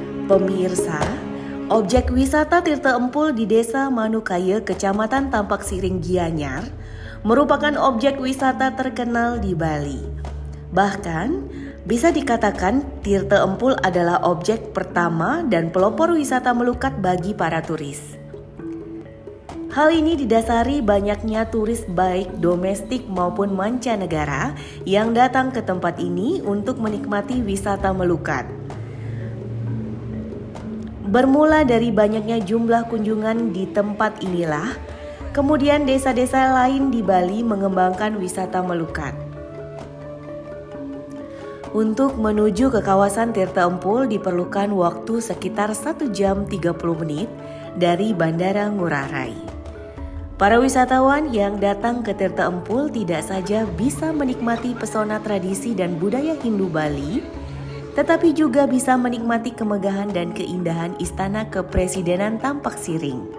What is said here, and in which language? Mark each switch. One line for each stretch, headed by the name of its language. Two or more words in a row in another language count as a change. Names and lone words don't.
Indonesian: Pemirsa, objek wisata Tirta Empul di Desa Manukaya, Kecamatan Tampak Siring, Gianyar, merupakan objek wisata terkenal di Bali. Bahkan, bisa dikatakan Tirta Empul adalah objek pertama dan pelopor wisata melukat bagi para turis. Hal ini didasari banyaknya turis baik domestik maupun mancanegara yang datang ke tempat ini untuk menikmati wisata melukat. Bermula dari banyaknya jumlah kunjungan di tempat inilah, kemudian desa-desa lain di Bali mengembangkan wisata melukat. Untuk menuju ke kawasan Tirta Empul diperlukan waktu sekitar 1 jam 30 menit dari Bandara Ngurah Rai. Para wisatawan yang datang ke Tirta Empul tidak saja bisa menikmati pesona tradisi dan budaya Hindu Bali, tetapi juga bisa menikmati kemegahan dan keindahan Istana Kepresidenan Tampak Siring.